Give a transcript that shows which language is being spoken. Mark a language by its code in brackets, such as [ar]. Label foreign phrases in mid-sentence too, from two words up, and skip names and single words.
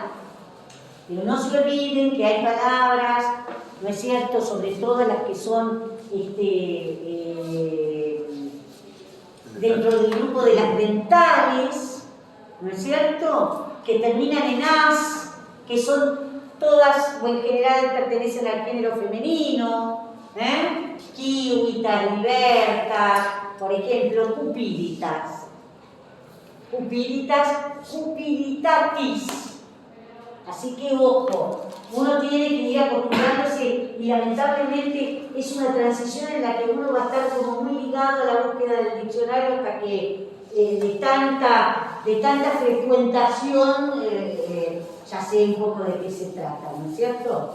[es] Pero no se olviden que hay palabras, ¿no es cierto?, sobre todo las que son dentro del grupo de las dentales, ¿no es cierto? Que terminan en as, que son todas, o en general pertenecen al género femenino, [la] Kiwitas, libertas, [es] por ejemplo, [la] cupiditas. Cupiditas, cupiditatis. [es] Así que ojo, uno tiene que ir acostumbrándose y lamentablemente es una transición en la que uno va a estar como muy ligado a la búsqueda del diccionario hasta que de tanta frecuentación ya sé un poco de qué se trata, ¿no es cierto?